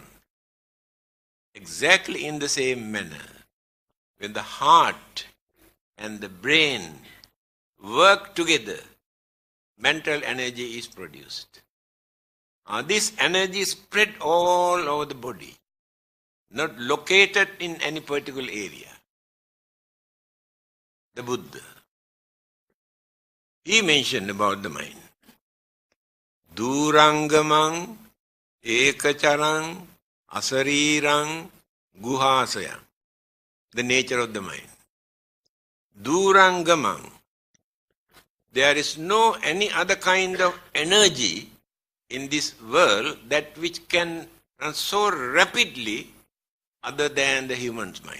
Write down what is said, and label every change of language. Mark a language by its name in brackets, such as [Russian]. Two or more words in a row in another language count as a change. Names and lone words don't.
[English] Exactly in the same manner, when the heart and the brain work together, mental energy is produced. This energy is spread all over the body, not located in any particular area. The Buddha, he mentioned about the mind. [Pali] Durangamang, ekacharang, asarirang, guhasayam. [English] The nature of the mind. Durangamang. There is no any other kind of energy in this world that which can run so rapidly other than the human's mind.